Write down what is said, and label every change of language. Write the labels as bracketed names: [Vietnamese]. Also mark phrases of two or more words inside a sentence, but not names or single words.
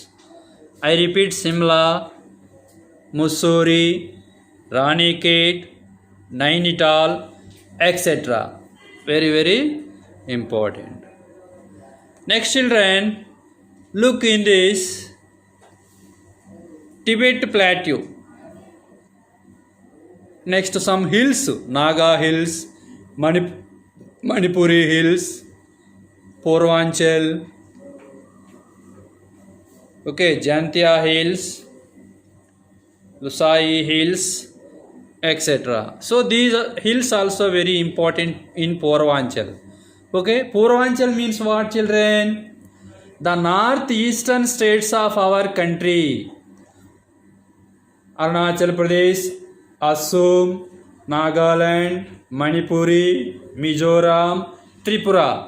[English] I repeat, Simla, Mussoorie, Ranikhet, Nainital, etc. Very important. Next, children, look in this Tibet Plateau. Next, some hills, Naga Hills, Manipuri Hills, Purvanchal, Jantia Hills, Lusai Hills, etc. So these hills also very important in Purvanchal. Purvanchal means what, children? The northeastern states of our country. Arunachal Pradesh, Assam, Nagaland, Manipuri, Mizoram, Tripura.